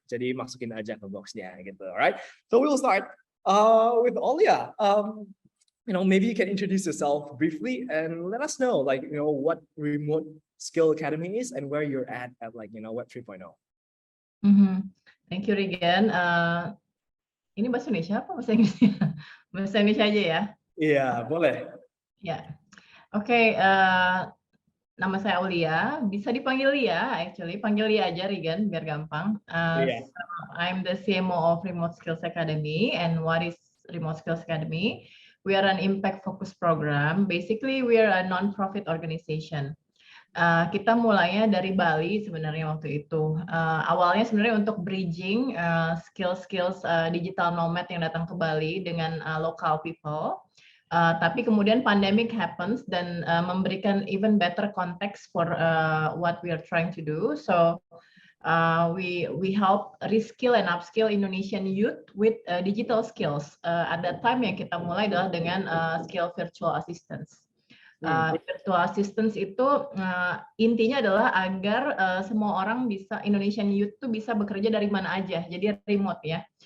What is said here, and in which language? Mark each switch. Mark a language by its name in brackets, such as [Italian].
[Indonesian] Jadi masukin aja ke boxnya gitu, alright? [English] So we will start with Olia. You know, maybe you can introduce yourself briefly and let us know, like, you know, what Remote Skill Academy is and where you're at like, you know, Web 3.0. Thank you, Regan. [Indonesian] Ini bahasa Indonesia apa bahasa Inggris? Bahasa Indonesia aja ya? Iya, boleh. Ya, oke. Nama saya Aulia, bisa dipanggil Lia, actually. Panggil Lia aja, Regan, biar gampang. [English] So I'm the CMO of Remote Skills Academy. And what is Remote Skills Academy? We are an impact-focused program. Basically, we are a non-profit organization. [Indonesian] Kita mulainya dari Bali sebenarnya waktu itu. Awalnya sebenarnya untuk bridging skills-skills digital nomad yang datang ke Bali dengan local people. Tapi kemudian [English] pandemic happens [Indonesian] dan memberikan [English] even better context for what we are trying to do. So we help reskill and upskill Indonesian youth with digital skills. At that time [Indonesian] yang kita mulai adalah dengan [English] skill virtual assistance. [Indonesian] Virtual assistance itu intinya adalah agar semua orang bisa, Indonesian youth tuh bisa bekerja dari mana aja, jadi remote ya.